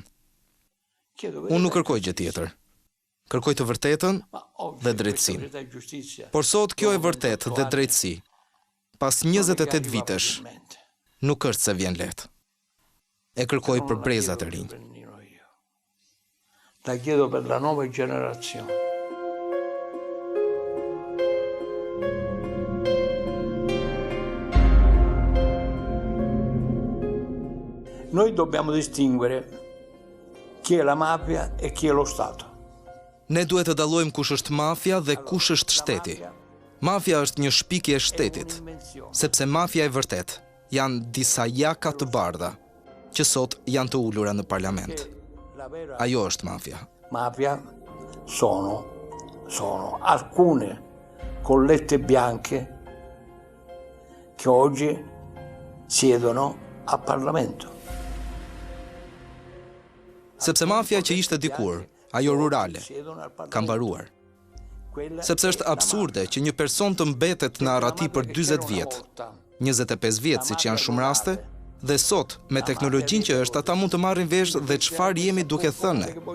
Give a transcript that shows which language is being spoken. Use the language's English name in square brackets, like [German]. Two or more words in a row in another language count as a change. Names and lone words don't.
[Albanian] Unë nuk kërkoj gjë tjetër. Kërkoj të vërtetën dhe drejtësinë. Por sot kjo e vërtet dhe drejtësi, pas 28 vitesh, nuk është se vjen lehtë. E kërkoj për brezat e rinj. [Italian] La chiedo per la nuova generazione. Noi dobbiamo distinguere chi è la mafia e chi è lo Stato. [Albanian] Ne duhet të dallojmë kush është mafia dhe kush është shteti. Mafia është një shpikje e shtetit, sepse mafia e vërtet janë disa jaka të bardha, që sot janë të ulura në parlament. Ajo është mafia. [Italian] Mafia sono alcune collette bianche che oggi siedono a Parlamento. [Albanian] Sepse mafia që ishte dikur, ajo rurale, ka mbaruar. Sepse është absurde që një person të mbetet në arrati për 40 vjet, 25 vjet siç janë shumë raste, dhe sot, me teknologjinë që është, ata mund të marrin vesh dhe çfarë jemi duke thënë.